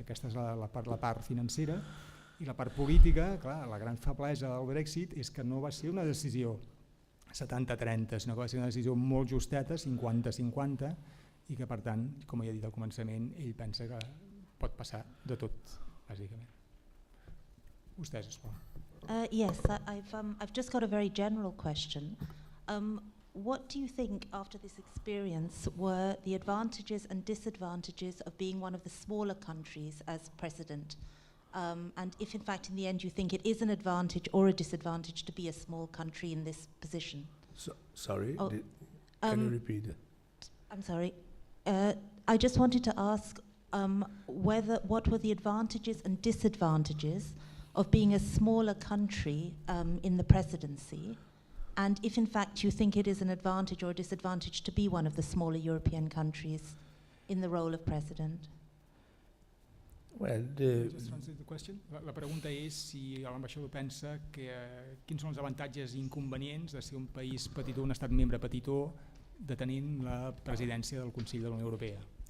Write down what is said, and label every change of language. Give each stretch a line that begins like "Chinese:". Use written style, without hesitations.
Catalan: Aquesta és la part financera. I la part política, clar, la gran feblesa del Brexit és que no va ser una decisió 70-30, sinó que va ser una decisió molt justeta, 50-50, i que per tant, com ja he dit al començament, ell pensa que pot passar de tot, bàsicament. Vostès, sisplau.
English: Yes, I've just got a very general question. What do you think, after this experience, were the advantages and disadvantages of being one of the smaller countries as president? And if in fact in the end you think it is an advantage or a disadvantage to be a small country in this position? Sorry, can you repeat it? I'm sorry. I just wanted to ask what were the advantages and disadvantages of being a smaller country in the presidency, and if in fact you think it is an advantage or a disadvantage to be one of the smaller European countries in the role of president. Well, Just translate the question.
Catalan: La pregunta és si l'ambaixador pensa que quins són els avantatges i inconvenients de ser un país petitó, un estat membre petitó, detenint la presidència del Consell de la Unió Europea.